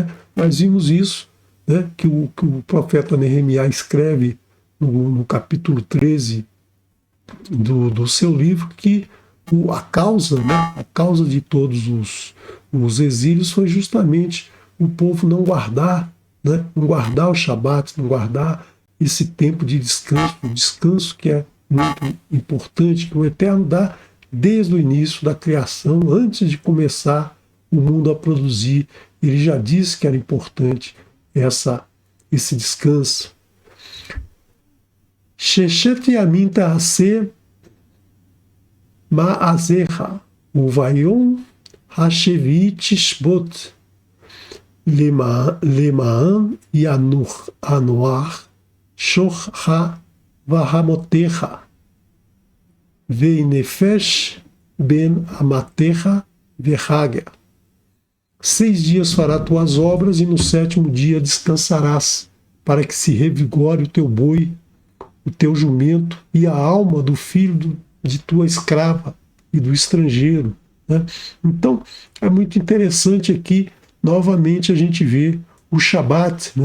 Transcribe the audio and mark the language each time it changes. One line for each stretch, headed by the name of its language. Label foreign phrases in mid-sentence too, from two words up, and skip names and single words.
Portuguese: Nós vimos isso, né, que o profeta Nehemiá escreve no capítulo 13 do seu livro, que a causa de todos os exílios foi justamente o povo não guardar, né, não guardar o Shabat, não guardar esse tempo de descanso, o descanso que é muito importante, que o Eterno dá desde o início da criação, antes de começar o mundo a produzir. Ele já disse que era importante esse descanso.
Hebrew: שֵׁשֶׁת יָמִים תַּעֲשֶׂה מַעֲשֶׂיךָ וּבַיּוֹם הַשְּׁבִיעִי תִּשְׁבֹּת לְמַעַן יָנוּחַ שׁוֹרְךָ וַחֲמֹרֶךָ וְיִנָּפֵשׁ בֶּן אֲמָתְךָ וְהַגֵּר.
Portuguese: 6 dias fará tuas obras, e no 7º dia descansarás, para que se revigore o teu boi, o teu jumento e a alma do filho de tua escrava e do estrangeiro, né? Então, é muito interessante aqui, novamente, a gente vê o Shabat, né?